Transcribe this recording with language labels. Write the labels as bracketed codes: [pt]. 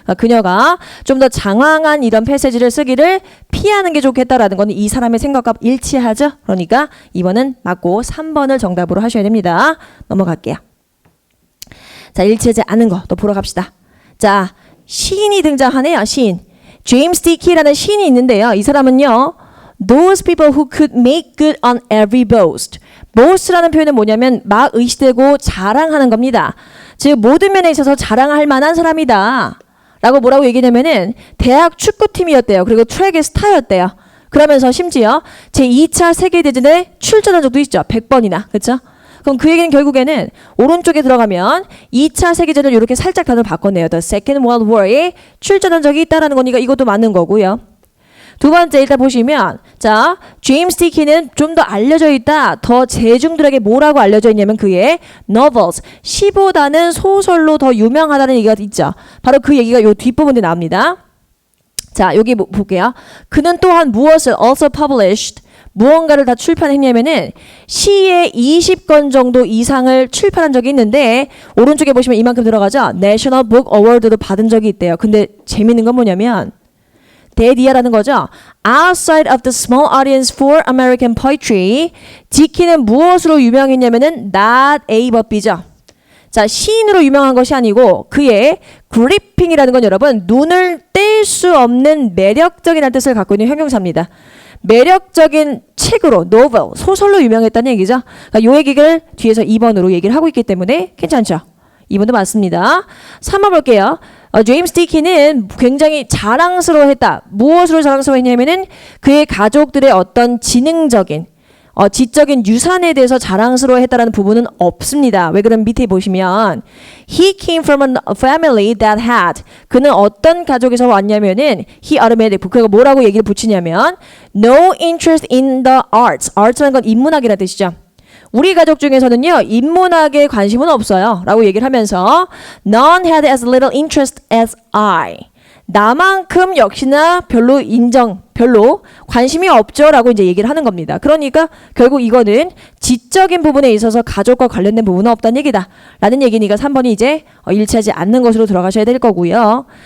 [ko] 그녀가 좀 더 장황한 이런 패세지를 쓰기를 피하는 게 좋겠다라는 건 이 사람의 생각과 일치하죠. 그러니까 2번은 맞고 3번을 정답으로 하셔야 됩니다. 넘어갈게요. 자, 일치하지 않은 거 또 보러 갑시다. 자, 시인이 등장하네요. 시인. 제임스 디키라는 시인이 있는데요. 이 사람은요. [en] Those people who could make good on every boast. [ko] boast라는 표현은 뭐냐면 막 의시되고 자랑하는 겁니다. 즉 모든 면에 있어서 자랑할 만한 사람이다. 라고 뭐라고 얘기냐면은 대학 축구팀이었대요. 그리고 트랙의 스타였대요. 그러면서 심지어 제2차 세계대전에 출전한 적도 있죠. 100번이나. 그렇죠? 그럼 그 얘기는 결국에는 오른쪽에 들어가면 2차 세계대전을 이렇게 살짝 단어를 바꿨네요. The Second World War에 출전한 적이 있다라는 거니까 이것도 맞는 거고요. 두 번째 일단 보시면 자 제임스 디키는 좀 더 알려져 있다. 더 대중들에게 뭐라고 알려져 있냐면 그의 novels, 시보다는 소설로 더 유명하다는 얘기가 있죠. 바로 그 얘기가 요 뒷부분에 나옵니다. 자 여기 볼게요. 그는 또한 무엇을 also published, 무언가를 다 출판했냐면은 시의 20권 정도 이상을 출판한 적이 있는데 오른쪽에 보시면 이만큼 들어가죠. National Book Award도 받은 적이 있대요. 근데 재밌는 건 뭐냐면 대디아라는 거죠. [en] Outside of the small audience for American poetry, 디키는 무엇으로 유명했냐면은 not A but B죠. [ko] 자, 시인으로 유명한 것이 아니고 그의 gripping이라는 건 여러분 눈을 뗄 수 없는 매력적이라는 뜻을 갖고 있는 형용사입니다. 매력적인 책으로 novel, 소설로 유명했다는 얘기죠. 그러니까 이 얘기를 뒤에서 2번으로 얘기를 하고 있기 때문에 괜찮죠. 2번도 맞습니다. 3번 볼게요. 제임스 디킨은 굉장히 자랑스러워했다. 무엇으로 자랑스러워했냐면은 그의 가족들의 어떤 지능적인 지적인 유산에 대해서 자랑스러워했다라는 부분은 없습니다. [en] 왜 그럼 밑에 보시면 He came from a family that had 그는 어떤 가족에서 왔냐면은 he automatic 그가 뭐라고 얘기를 붙이냐면 no interest in the arts. [ko] arts라는 건 인문학이라는 뜻이죠. 우리 가족 중에서는요 인문학에 관심은 없어요 라고 얘기를 하면서 None had as little interest as I 나만큼 역시나 별로 관심이 없죠 라고 이제 얘기를 하는 겁니다. 그러니까 결국 이거는 지적인 부분에 있어서 가족과 관련된 부분은 없다는 얘기다 라는 얘기니까 3번이 이제 일치하지 않는 것으로 들어가셔야 될 거고요.